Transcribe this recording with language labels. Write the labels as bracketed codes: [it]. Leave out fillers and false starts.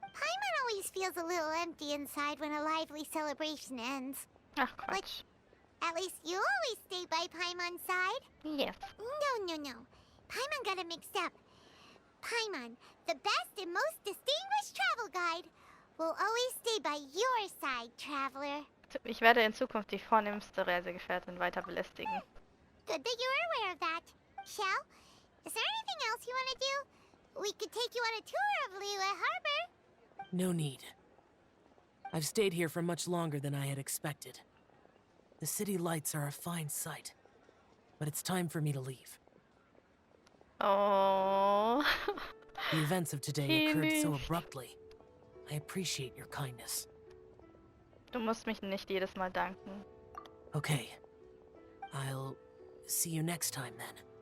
[en] Paimon always feels a little empty inside when a lively celebration ends. [de] Ach, Quatsch. [en] At least you always stay by Paimon's side. Yes. No. Paimon got it mixed up. Paimon, the best and most distinguished travel guide, will always stay by your side, Traveler. [de] Ich werde in Zukunft die vornehmste Reisegefährtin weiter belästigen. [en] Good that you're aware of that. Shell, is there anything else you want to do? We could take you on a tour of Liyue Harbor. No need. I've stayed here for much longer than I had expected. The city lights are a fine sight, but it's time for me to leave. Oh. The events of today occurred so abruptly. I appreciate your kindness. [de] Du musst mich nicht jedes Mal danken. [en] Okay. I'll see you next time then.